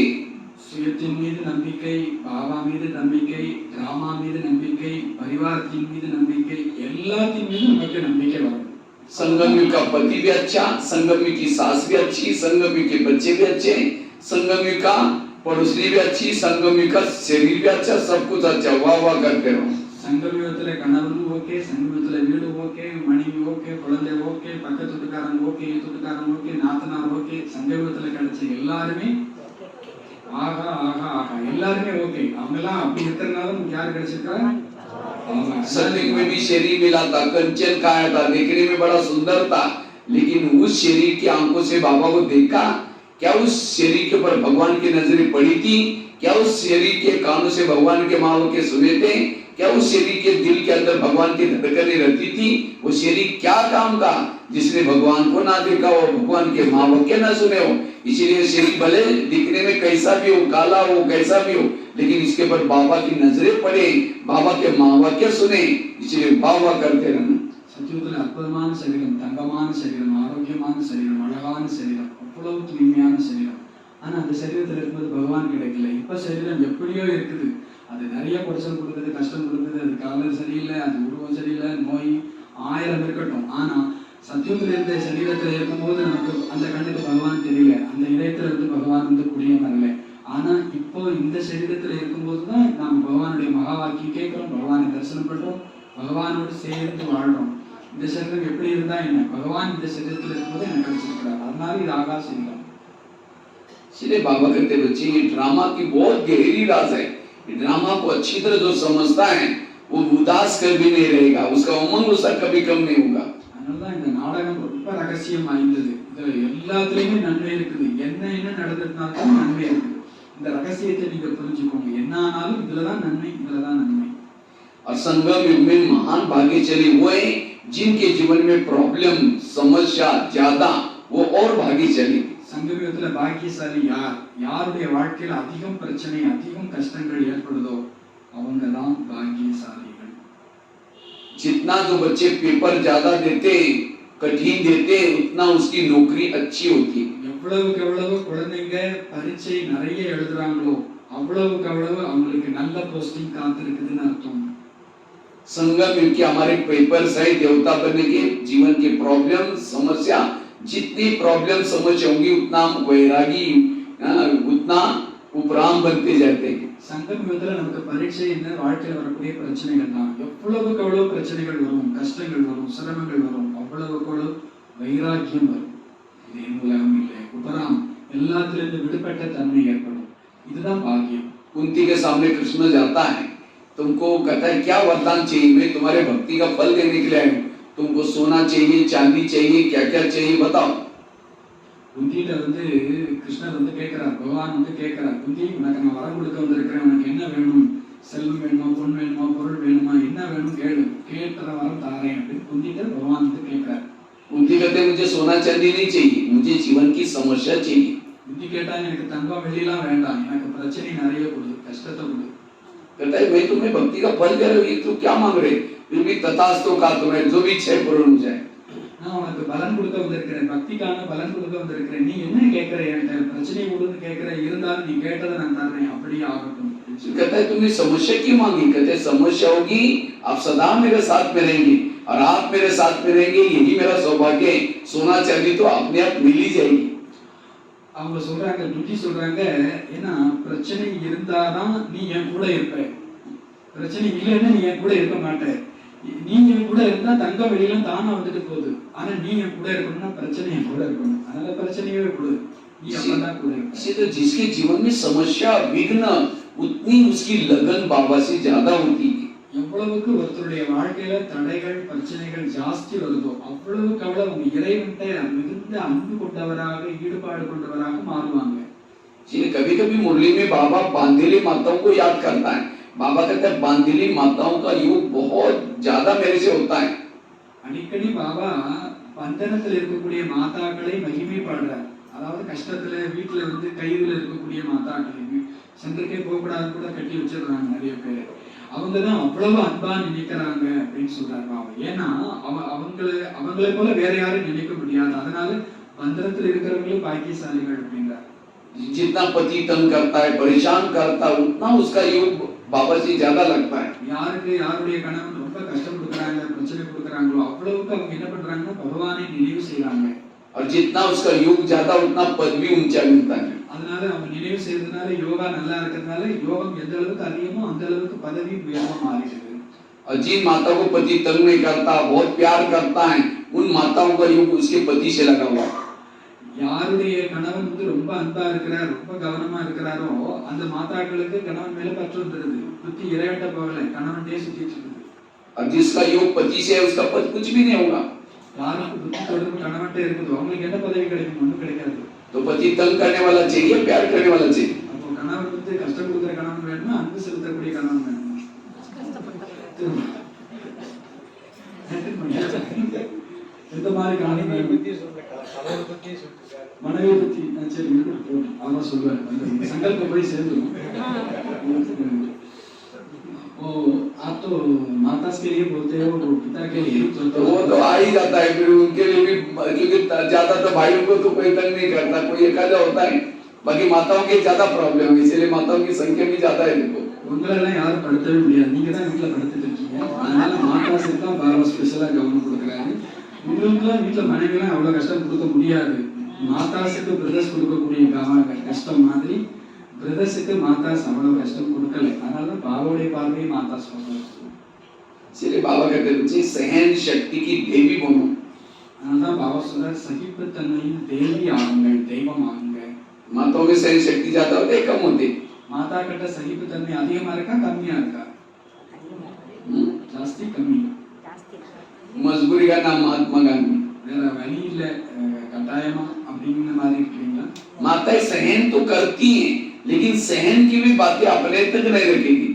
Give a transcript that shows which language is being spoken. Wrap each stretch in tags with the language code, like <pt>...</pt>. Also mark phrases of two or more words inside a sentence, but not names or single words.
<ta>சுயத்தின் மீது நம்பிக்கை, பாபா மீது நம்பிக்கை, டிராமா மீது நம்பிக்கை, பரிவாரத்தின் மீது நம்பிக்கை, எல்லாத்தின் மீது நமக்கு நம்பிக்கை வரும்.</ta> <hi>संगमी का पति भी अच्छा, संगमी की सास भी अच्छी, संगमी के बच्चे भी अच्छे, संगमी का पड़ोसी भी अच्छी, संगमी का शरीर भी अच्छा, सब कुछ अच्छा. वाह वाह करते रहो.</hi> <ta>சங்கமியத்துல கணவன் ஓகே, சங்கமியத்துல வீடு ஓகே, மனைவி ஓகே, குழந்தை ஓகே, பக்கத்து வீட்டுக்காரன் ஓகே, வீட்டுக்காரன் ஓகே, நாத்தனார் ஓகே, சங்கமியத்துல கிடைச்ச எல்லாருமே ஆகா ஆகா ஆகா எல்லாருமே ஓகே. அவங்க எல்லாம் அப்படி இருக்கிறதுனால நமக்கு யாரு கிடைச்சிருக்கா?</ta> <hi>सतयुग में भी शरीर मिला था, कंचन काया था, देखने में बड़ा सुंदर था, लेकिन उस शरीर की आंखों से बाबा को देखा? क्या उस शरीर के ऊपर भगवान की नजरें पड़ी थी? क्या उस शरीर के कानों से भगवान के माँ के सुने थे? क्या उस शरीर के दिल के अंदर भगवान की धड़कनें रहती थी? वो शरीर क्या काम का जिसने भगवान को ना देखा हो, भगवान के माँ के ना सुने हो? इसीलिए शरीर भले दिखने में कैसा भी हो, काला हो, कैसा भी हो, लेकिन इसके ऊपर बाबा की नजरें पड़े, बाबा के माँ के सुने, इसलिए बाबा करते रहना.</hi> <ta>சத்தியத்துல அற்புதமான சரீரம், தங்கமான சரீரம், ஆரோக்கியமான சரீரம், அழகான சரீரம், அவ்வளவு தூய்மையான சரீரம். ஆனா அந்த சரீரத்துல இருக்கும்போது பகவான் கிடைக்கல. இப்ப சரீரம் எப்படியோ இருக்குது, அது நிறைய குறைச்சல் கொடுக்குது, கஷ்டம் கொடுக்குது, அது காலம் சரியில்லை, அது உருவம் சரியில்லை, நோய் 1000 இருக்கட்டும். ஆனா சத்தியத்துல இருந்த சரீரத்துல இருக்கும்போது நமக்கு அந்த கண்ணுக்கு பகவான் தெரியல, அந்த இதயத்துல இருந்து பகவான் வந்து குடியம் வரல. ஆனா இப்போ இந்த சரீரத்துல இருக்கும்போதுதான் நாம் பகவானுடைய மகா வாக்கியம் கேட்கிறோம், பகவானை தரிசனம் பண்றோம், பகவானோடு சேர்ந்து வாழ்றோம். இந்த சரீரம் எப்படி இருந்தா என்ன, பகவான் இந்த சரீரத்துல இருக்கும்போது எனக்கு கிடைச்சிருக்கிறார், அதனால இது ஆகாச சரீரம்.</ta> <hi>इसलिए बाबा कहते बच्चे ये ड्रामा की बहुत गहरी राज है. ड्रामा को अच्छी तरह जो समझता है वो उदास कभी नहीं रहेगा, उसका उमंग उसका कभी कम नहीं होगा.</hi> <ta>அதனாலதான் இந்த நாடகம் ரொம்ப ரகசியம் வாய்ந்தது. இதுல எல்லாத்துலயுமே நன்மை இருக்குது. என்ன நடந்ததுனாலும் நன்மை இருக்குது. இந்த ரகசியத்தை நீங்க புரிஞ்சுக்கோங்க. என்ன ஆனாலும் இதுலதான் நன்மை, இதுலதான் நன்மை.</ta> <hi>और संगम युग में महान भाग्यशाली वो है जिनके जीवन में प्रॉब्लम समस्या ज्यादा, वो और भाग्यशाली.</hi> <ta>சங்கமியத்துல பாக்கியசாலி யார்? யாருடைய வாழ்க்கையில அதிகம் பிரச்சனை, அதிகம் கஷ்டங்கள் ஏற்படுதோ அவங்க தான் பாக்கியசாலிகள்.</ta> <hi>जितना जो बच्चे पेपर ज्यादा देते, कठिन देते, उतना उसकी नौकरी अच्छी होती.</hi> <ta>எவ்வளவுக்கு எவ்வளவு குழந்தைங்க பரீட்சை நிறைய எழுதுறாங்களோ அவ்வளவுக்கு அவ்வளவு அவங்களுக்கு நல்ல போஸ்டிங் காத்திருக்குதுன்னு அர்த்தம்.</ta> <hi>संगम युग के हमारे पेपर सही देवता बनने के जीवन के प्रॉब्लम समस्या, जितनी प्रॉब्लम समस्या होंगी उतना हम वैरागी, उतना उपराम बनते जाते हैं.</hi> <ta>சங்கமியத்துல நமக்கு பரீட்சை என்ன, வாழ்க்கையில வரக்கூடிய பிரச்சனைகள் தான். எவ்வளவுக்கு எவ்வளவு பிரச்சனைகள் வரும், கஷ்டங்கள் வரும், சிரமங்கள் வரும், அவ்வளவுக்கு அவ்வளவு வைராக்கியம் வரும். இது என் உலகம் இல்லை, உபராம், எல்லாத்திலிருந்து விடுபட்ட தன்மை ஏற்படும். இதுதான் பாக்கியம்.</ta> <hi>कुंती के सामने कृष्ण जाता है, तुमको कहता है क्या वरदान चाहिए, मैं तुम्हारे भक्ति का फल देने के लिए आया हूँ, तुमको सोना चाहिए, चांदी चाहिए, क्या क्या चाहिए बताओ.</hi> <ta>குந்திட்ட வந்து கிருஷ்ணர் வந்து கேட்கிறார், பகவான் வந்து கேட்கிறார், குந்தி உனக்கு நான் வரம் கொடுக்க வந்திருக்கிறேன், உனக்கு என்ன வேணும், செல்வம் வேணுமா, பொன் வேணுமா, பொருள் வேணுமா, என்ன வேணும் கேளு, கேட்ட வரம் தாரேன் அப்படின்னு குந்திட்ட பகவான் வந்து கேட்கிறார்.</ta> <hi>कुंती कहते मुझे सोना चांदी नहीं चाहिए, मुझे जीवन की समस्या चाहिए.</hi> <ta>குந்தி கேட்டா எனக்கு தங்கம் வெள்ளிலாம் வேண்டாம், எனக்கு பிரச்சனை நிறைய கொடு, கஷ்டத்தை கொடு.</ta> <hi>कहता है मैं तुम्हें भक्ति का फल दे रहा हूँ, तू क्या मांग रहे, फिर भी तथास्तु का तुम्हें जो भी इच्छा पूर्ण हो जाए.</hi> <ta>நான் உனக்கு பலன் கொடுக்க வந்திருக்கிறேன், பக்திக்கான பலன் கொடுக்க வந்திருக்கிறேன், நீ என்ன கேட்கிற, என்கிட்ட பிரச்சனை கொடுன்னு கேட்கிற, இருந்தாலும் நீ கேட்டதை நான் தர்றேன், அப்படியே ஆகட்டும்.</ta> <hi>कहता है तुमने समस्या क्यों मांगी, कहते हैं समस्या होगी, आप सदा मेरे साथ में रहेंगे और आप मेरे साथ में रहेंगे, यही मेरा सौभाग्य है. सोना चांदी तो अपने आप मिल ही जाएगी.</hi> <ta>அவங்க சொல்றாங்க, துட்டி சொல்றாங்க, ஏன்னா பிரச்சனை இருந்தாதான் நீ என் கூட இருப்ப, பிரச்சனை இல்லைன்னா நீ என் கூட இருக்க மாட்ட. நீ என் கூட இருந்தா தங்க வெளியெல்லாம் தானா வந்துட்டு போகுது, ஆனா நீ என் கூட இருக்கணும்னா பிரச்சனை என் கூட இருக்கணும், அதனால பிரச்சனையே கொடு, நீ அப்பதான் கூட இருக்க.</ta> <hi>इसी तो जिसके जीवन में समस्या विघ्न, उतनी उसकी लगन बाबा से ज्यादा होती है.</hi> <ta>எவ்வளவுக்கு ஒருத்தருடைய வாழ்க்கையில தடைகள் பிரச்சனைகள் ஜாஸ்தி வருதோ அவ்வளவுக்கு அவ்வளவு அவங்க இறைவன்கிட்ட மிகுந்த அன்பு கொண்டவராக, ஈடுபாடு கொண்டவராக மாறுவாங்க.</ta> <hi>इसलिए कभी कभी मुरली में बाबा बांधेली माताओं को याद करता है। बाबा कहते हैं बांधेली माताओं का योग बहुत ज्यादा मेरे से होता है।</hi> <ta>அடிக்கடி பாபா பந்தனத்தில் இருக்கக்கூடிய மாதாக்களை மகிமைப்படுறார். அதாவது கஷ்டத்துல வீட்டுல வந்து கைதுல இருக்கக்கூடிய மாதாக்களை சென்றுக்கே போகக்கூடாது கூட கட்டி வச்சிடுறாங்க நிறைய பேர். அவங்க தான் அவ்வளவு அன்பா நினைக்கிறாங்க அப்படின்னு சொல்றாரு பாபா. ஏன்னா அவங்களை போல வேற யாரும் நினைக்க முடியாது. அதனால பந்தனத்தில் இருக்கிறவங்களும் பாக்கியசாலிகள் அப்படின்றார்.</ta> <hi>जितना पति तंग करता है, परेशान करता है, उतना उसका योग बाबा से ज्यादा लगता है।</hi> <ta>யாருக்கு யாருடைய கணவன் ரொம்ப கஷ்டம் கொடுக்கறாங்க, பிரச்சனை கொடுக்கறாங்களோ அவ்வளவுக்கு அவங்க என்ன பண்றாங்கன்னா பகவானை நினைவு செய்றாங்க.</ta> <hi>और जितना उसका योग ज्यादा उतना पद भी ऊंचा मिलता है।</hi> <ta>அதனால அவங்க நினைவு செய்யறதுனால யோகா நல்லா இருக்கிறதுனால யோகம் எந்த அளவுக்கு அதிகமோ அந்த அளவுக்கு பதவி உயர்வா மாறிடுது.</ta> <hi>और जिन माताओं को पति तंग नहीं करता, बहुत प्यार करता है, उन माताओं का योग उसके पति से लगा हुआ है।</hi> <ta>யாருடைய கணவன் வந்து ரொம்ப அன்பா இருக்கிறார், ரொம்ப கவனமா இருக்கிறாரோ அந்த மாதாக்களுக்கு கணவன் மேல பற்று வந்துருது. புத்தி இறைவட்ட போகல, கணவன்டே சுத்திட்டு இருக்குது.</ta> <hi>और जिसका योग पति से है उसका पद कुछ भी नहीं होगा।</hi> <ta>யாருக்கு புத்தி தொடர்பு கணவன்டே இருக்குதோ அவங்களுக்கு என்ன பதவி கிடைக்கும்? ஒண்ணும் கிடைக்காது.</ta> <hi>तो पति तंग करने वाला चाहिए, प्यार करने वाला चाहिए।</hi> <ta>அப்போ கணவன் வந்து கஷ்டம் கொடுக்கிற கணவன் வேணுமா, அன்பு செலுத்தக்கூடிய கணவன் வேணுமா? எந்த மாதிரி கணவன் வேணும்? மனைவி பத்தி சரி அவன் சொல்லுவார்.</ta> <hi>संकल्प बड़ी से ओ आप तो माता के लिए बोलते हो, वो पिता के लिए तो वो तो आ ही जाता है फिर उनके लिए भी, क्योंकि ज्यादा तो भाइयों को तो कोई तंग नहीं करता, कोई एकाधा होता है, बाकी माताओं की ज्यादा प्रॉब्लम है, इसलिए माताओं की संख्या भी ज्यादा है। देखो</hi> <ta>உங்களெல்லாம் யாரும் படுத்தவே முடியாது, நீங்க தான் வீட்டுல படுத்துட்டு இருக்கீங்க. அதனால மாதாஸ் தான் பாபா ஸ்பெஷலா கவனம் கொடுக்குறாரு. உங்களுக்குலாம் வீட்டுல மனைவிலாம் அவ்வளவு கஷ்டம் கொடுக்க முடியாது. மாதாஸுக்கு பிரதர்ஸ் கொடுக்கக்கூடிய கஷ்டம் மாதிரி பிரதர்ஸுக்கு மாதாஸ் அவ்வளவு கஷ்டம் கொடுக்கல. அதனால பாபாவுடைய பார்வையை மாதாஸ் சொல்றாரு.</ta> <hi>इसलिए बाबा कहते हैं बच्चे सहन शक्ति की देवी बनो।</hi> <ta>அதனால பாபா சொல்றாரு சகிப்புத்தன்மையின் தேவி ஆகுங்கள், தெய்வம் ஆகுங்கள்.</ta> <hi>माताओं में सहन शक्ति ज्यादा होती है, कम होती है?</hi> <ta>மாதா கிட்ட சகிப்புத்தன்மை அதிகமா இருக்கா கம்மியா இருக்கா? ஜாஸ்தி கம்மி.</ta> <hi>मजबूरी का नाम महात्मा गांधी।</hi> <ta>வேற வழி இல்ல, கட்டாயமா அப்படிங்கிற மாதிரி இருக்கீங்களா?</ta> <hi>माताएं सहन तो करती हैं, लेकिन सहन की भी बातें अपने तक नहीं रखेगी।</hi>